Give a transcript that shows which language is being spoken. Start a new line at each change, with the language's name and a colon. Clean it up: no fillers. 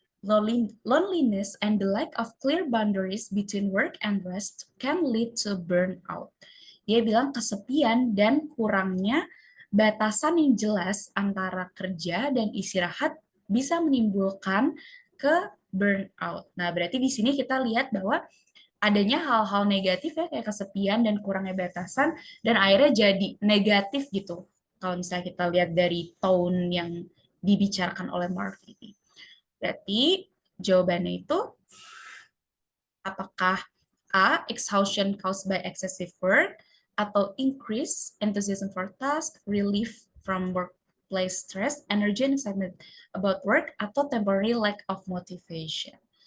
English: Loneliness and the lack of clear boundaries between work and rest can lead to burnout.
Indonesian: Dia bilang kesepian dan kurangnya batasan yang jelas antara kerja dan istirahat bisa menimbulkan ke burnout. Nah, berarti di sini kita lihat bahwa adanya hal-hal negatif ya kayak kesepian dan kurangnya batasan dan akhirnya jadi negatif gitu. Kalau misalnya kita lihat dari tone yang dibicarakan oleh Mark ini. Berarti jawabannya itu apakah A.
English: Exhaustion caused by excessive work, atau increase enthusiasm for task, relief from workplace stress, energy and excitement about work, atau temporary lack of motivation.